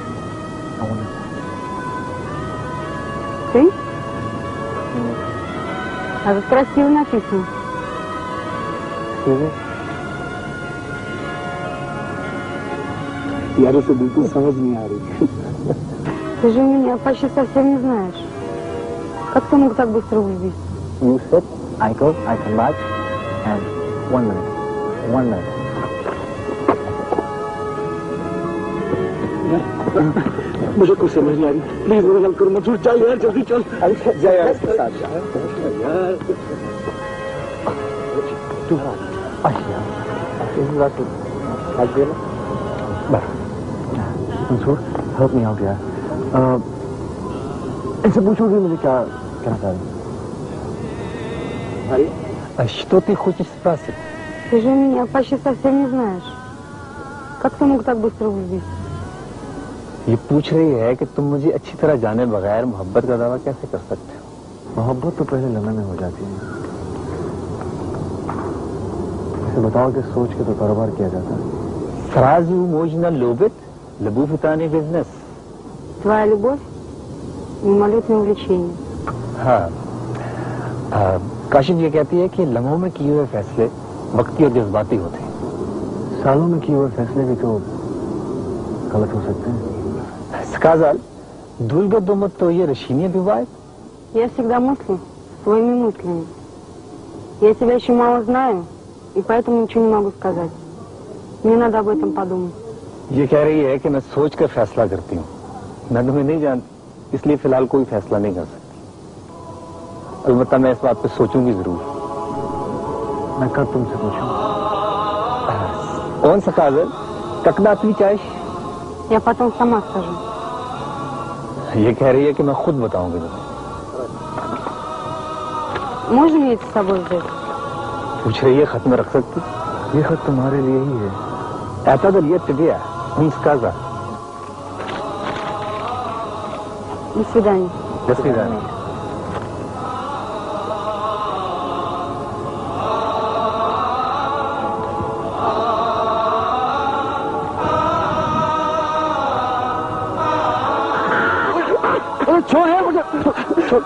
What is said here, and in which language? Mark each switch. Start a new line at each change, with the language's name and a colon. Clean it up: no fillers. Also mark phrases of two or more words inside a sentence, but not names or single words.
Russian: Ты? А как красиво написано.
Hindi: यार उसे बिल्कुल समझ नहीं आ रही।
Russian: Ты же меня почти совсем не знаешь. Как ты мог так быстро влюбиться?
English: You sit, I go, I come back, and 1 minute. 1 minute.
Hindi: मुझे कुछ समझ नहीं आ रही, प्लीज मेरा हेल्प करो। मंसूर चल यार, जल्दी चल। जा यार। मंसूर,
English: help me out
Hindi: यार। इनसे पूछोगे मुझे क्या कहना चाहिए?
Russian: А что ты хочешь спрашивать? Ты же меня почти совсем не знаешь. Как ты мог так быстро влюбиться?
Hindi: ये पूछ रही है कि तुम मुझे अच्छी तरह जाने बगैर मोहब्बत का दावा कैसे कर सकते हो? मोहब्बत तो पहले लम्हे में हो जाती है। इसे बताओ कि सोच के तो कारोबार किया जाता है।
Russian: Сразу можно любить, любовь это не бизнес. Твоя любовь — мимолетное увлечение.
Hindi: हाँ, काशिफ ये कहती है कि लम्हों में किए हुए फैसले वक्ती और जज्बाती होते हैं। सालों में किए हुए फैसले भी तो गलत हो सकते हैं।
Russian: Сказал, долго думать твои решения бывает? Я всегда мыслю своими мыслями. Я тебя еще мало знаю, и поэтому ничего не могу сказать. Мне надо об этом подумать.
Hindi: ये कह रही है कि मैं सोच कर फैसला करती हूँ। मैं तुम्हें नहीं जानती, इसलिए फिलहाल कोई फैसला नहीं कर सकती। अलबत्ता मैं इस बात पे सोचूंगी जरूर। मैं कब तुमसे पूछूं? कौन सा काजल?
Russian: когда отвечаешь? Я потом сама скажу.
Hindi: ये कह रही है कि मैं खुद बताऊंगी तुम्हें।
Russian: Можно мне это с собой взять?
Hindi: पूछ रही है खत में रख सकती? ये खत तुम्हारे लिए ही है।
Russian: Это дает тебе, он сказал. До свидания. До свидания.
Hindi: छोड़ यार मुझे, छोड़।